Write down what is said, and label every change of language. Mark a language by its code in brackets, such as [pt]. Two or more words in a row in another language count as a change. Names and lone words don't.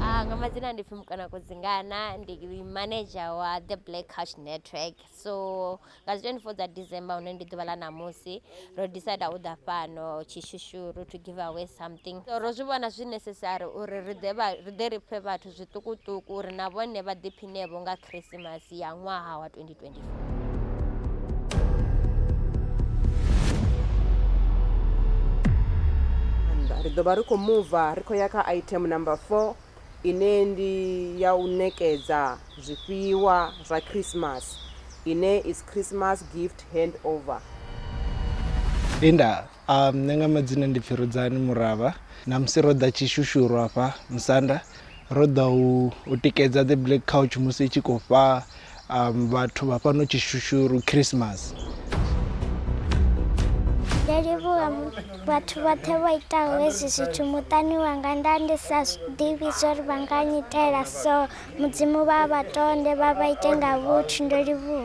[ve] Ngamazina ndifumukana kuzingana manager wa the Black Couch Network. So nga 24 December unendi ḓuvha ḽa ṋamusi ro decide u ḓa fhano Tshishushuru [en] to give away something. [ve] So ro zwi vhona zwi necessary uri ri ḓe ri phe vhathu zwiṱukuṱuku uri na vhone vha ḓiphinevho nga Christmas ya ṅwaha wa 2024. Ri ḓo vha ri khou muva ri khou ya kha item number 4 ine ndi ya u ṋekedza zwifhiwa zwa Christmas ine [en] is Christmas gift handover. [ve] Linda, nṋe nga madzina ndi Pfirudzani Muravha na musi ro ḓa Tshishushuru hafha Musanda ro ḓa u tikedza the Black Couch musi tshi khou fha vhathu vha fhano Tshishushuru Christmas. Ndalivhuwa vhathu vhoṱhe vha itaho hezwi zwithu muṱani wanga nda ndi sa ḓivhi zwo vha nga nyitela so mudzimu vha vhatonde vha ite nga vhuthu ndo livhuwa.